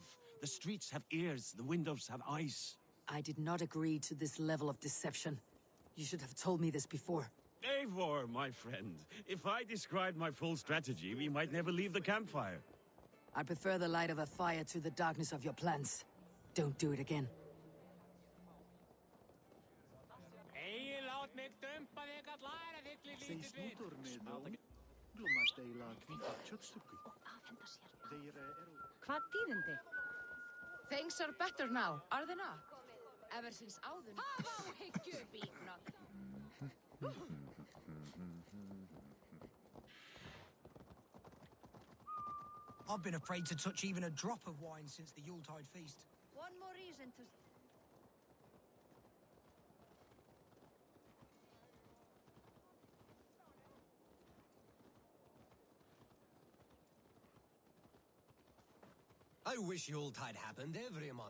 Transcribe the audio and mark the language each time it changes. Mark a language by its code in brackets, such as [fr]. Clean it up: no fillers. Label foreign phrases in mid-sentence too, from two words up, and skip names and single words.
[en] The streets have ears, the windows have eyes. I did not agree to this level of deception. You should have told me this before. Eivor, my friend. If I described my full strategy, we might never leave the campfire. I prefer the light of a fire to the darkness of your plans. Don't do it again. [is] Hvað tíðindi? [en] Things are better now, are they not? Ever since áður... Hafa á hyggju, bíknok! I've been afraid to touch even a drop of wine since the Yuletide feast. One more reason to... I wish Yuletide happened every month.